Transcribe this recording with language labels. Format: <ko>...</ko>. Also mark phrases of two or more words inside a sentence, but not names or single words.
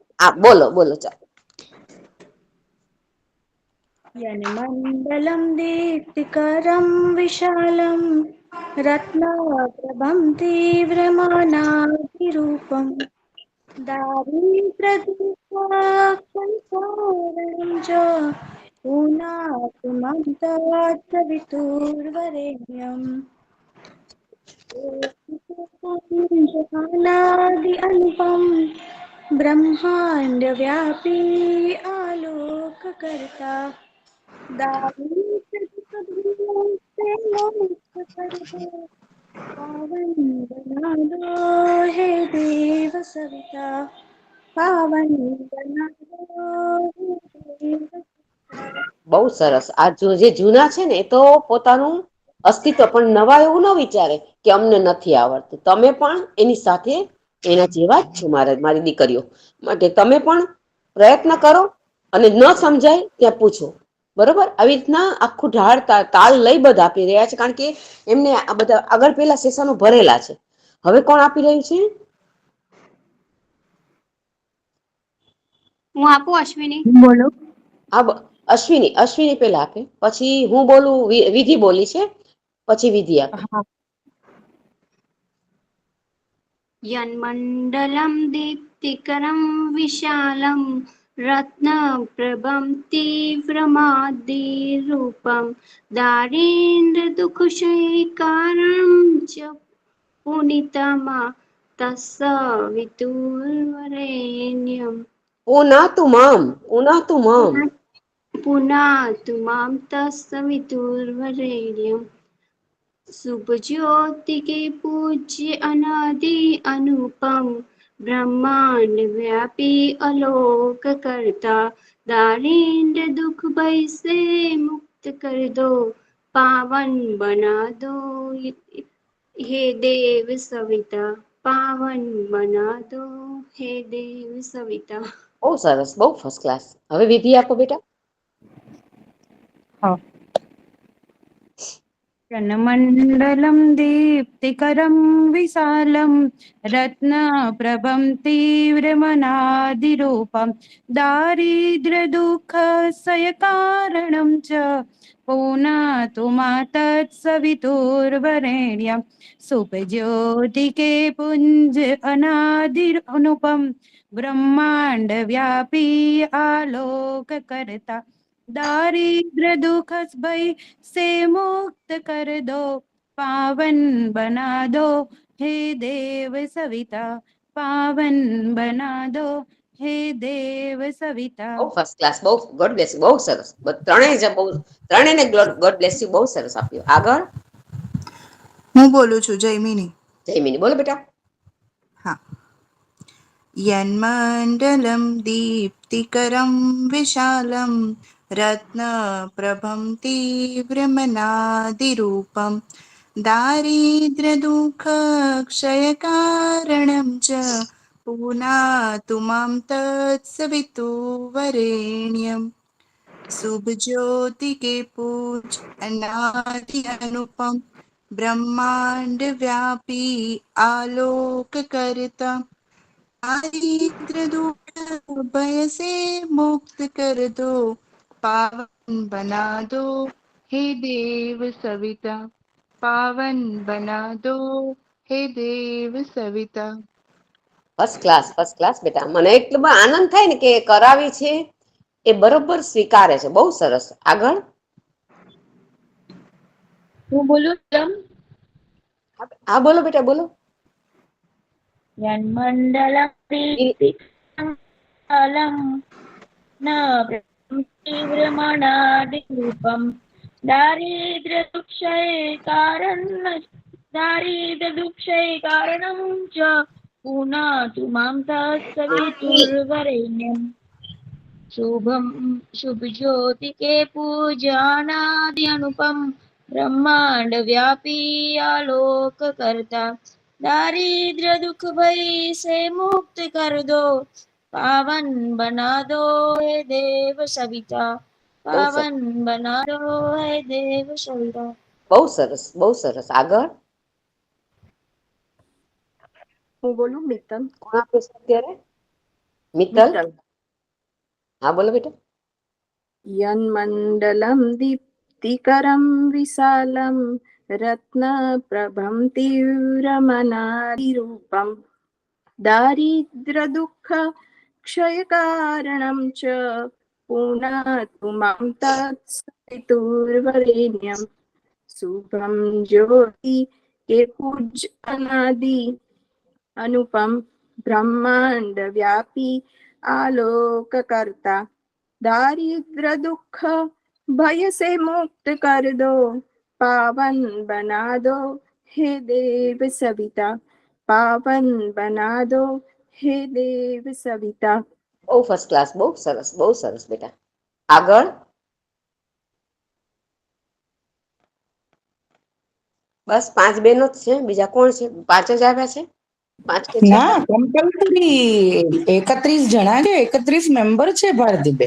<gu>બોલો બોલો, ચાલો.</gu> <sa>मंडलम दीप्तिकरम विशालम रत्नप्रभम तीव्रमानातिरूपम दारिद्र्यदुःखक्षयकारणं च पुनातु मां तत्सवितुर्वरेण्यम्</sa> <hi>अनादि अनुपम ब्रह्मांड व्यापी आलोककर्ता दारुणसे मोक्ष कर दो पावन बना दो हे देव सविता पावन बना दो हे देव सविता।</hi> <gu>બહુ સરસ. આ જે જૂના છે ને એ તો પોતાનું અસ્તિત્વ પણ નવા એવું ન વિચારે કે અમને નથી આવડતું. તમે પણ એની સાથે એના જેવા જ છો, મારી દીકરીઓ. માટે તમે પણ પ્રયત્ન કરો અને ન સમજાય ત્યાં પૂછો. બરોબર? આવી રીતના આખું ઢાળ તાલ લઈ બધા આપી રહ્યા છે, કારણ કે એમને આ બધા આગળ પેલા સેશનો ભરેલા છે. હવે કોણ આપી રહ્યું છે? હું આપું અશ્વિની. બોલો. હા, અશ્વિની પેલા આપે, પછી હું બોલું, વિધિ બોલી છે, પછી વિધિ આપે. હા.</gu> <sa>यन्मण्डलं दीप्तिकरं विशालं रत्नप्रभं तीव्रमादिरूपं दारिन्द्र्यदुःखशयिकारणं च पुनितमा तस्य वितुर्वरेण्यम् पुनः तुं माम. पुनातु मां तस्य वितुर्वरेण्यम्</sa> <hi>शुभ ज्योति के पूज्य अनादि अनुपम ब्रह्मांड व्यापी अलोक करता दारिद्र दुख भय से मुक्त कर दो पावन बना दो हे देव सविता पावन बना दो हे देव सविता।</hi> <gu>બહુ સરસ, બહુ</gu> <en>first class.</en> <gu>હવે વિધિ આપો બેટા. હા.</gu> <sa>जनमण्डलं दीप्तिकरं विशालं रत्नप्रभं तीव्रमनादिरूपं दारिद्र्यदुःखसयकारणं च पुनातु</sa> <hi>तत्सवितुर्वरेण्यं सुखज्योतिके पुञ्ज अनादिरनुपं ब्रह्माण्ड व्यापी आलोककर्ता दारिद्र दुख भय से मुक्त कर दो पावन बना दो हे देव सविता पावन बना दो हे देव सविता।</hi> <gu>બહુ</gu> <en>first class,</en> <gu>બહુ</gu> <en>God bless you,</en> <gu>બહુ સરસ. ત્રણેયને</gu> <en>God bless you,</en> <gu>બહુ સરસ આપ્યું. આગળ હું બોલું છું જયમિની. જયમિની બોલો બેટા. હા.</gu> <sa>यन्मण्डलं दीप्तिकरं विशालं रत्नप्रभं तीव्रमनादिरूपं दारिद्र्यदुःखक्षयकारणं च पुनातु मां</sa> <hi>तत्सवितुर्वरेण्यं शुभज्योतिके पूज अनादि अनुपम ब्रह्मांड व्यापी आलोक करता दारिद्र दुख भय से मुक्त कर दो पावन बना दो हे देव सविता पावन बना दो हे देव सविता।</hi> <en>first class, first class બેટા.</en> <gu>મને એટલો આનંદ થાય ને કે કરાવી છે એ બરોબર સ્વીકારે છે. બહુ સરસ. આગળ હું બોલું છું. હા બોલો બેટા, બોલો.</gu> <sa>यन्मण्डलं दीप्तिकरं तीव्रमनादिरूपं दारिद्र्यदुःखैकारणं च पुनातु मां तत्सवितुर्वरेण्यम्</sa> <hi>शुभ ज्योति के पूजानादि अनुपम ब्रह्मांड व्यापी आलोक करता दारिद्र दुख भय से मुक्त कर दो पावन बना दो हे देव सविता</hi> <gu>બહુ સરસ,</gu> <hi>पावन बना दो हे देव सविता।</hi> <gu>બહુ સરસ, બહુ સરસ. આગળ હું બોલું મિત્તલ. કોણ આપે છે અત્યારે? મિત્તલ. મિત્તલ. હા બોલો બેટા.</gu> <sa>યન્મण्डलं दीप्तिकरं विशालं रत्नप्रभं तीव्रमनादिरूपं दारिद्र्यदुःखक्षयकारणं च पुनः मां</sa> <hi>तत्सवितुर्वरेण्यं शुभं ज्योति के पूज अनादि अनुपम ब्रह्मांड व्यापी आलोक करता दारिद्र दुख भय से मुक्त कर दो पावन बना दो हे देव सविता पावन बना दो हे देव सविता।</hi> <gu>બહુ</gu> <en>first class,</en> <gu>બહુ સરસ બેટા. આગળ બસ 5 બહેનો જ છે, બીજા કોણ છે? 5 જ આવ્યા છે, 5 કે 6? ના, કમ્પલસરી 31 જણા છે, 31 મેમ્બર છે ભારતીબેન.</gu>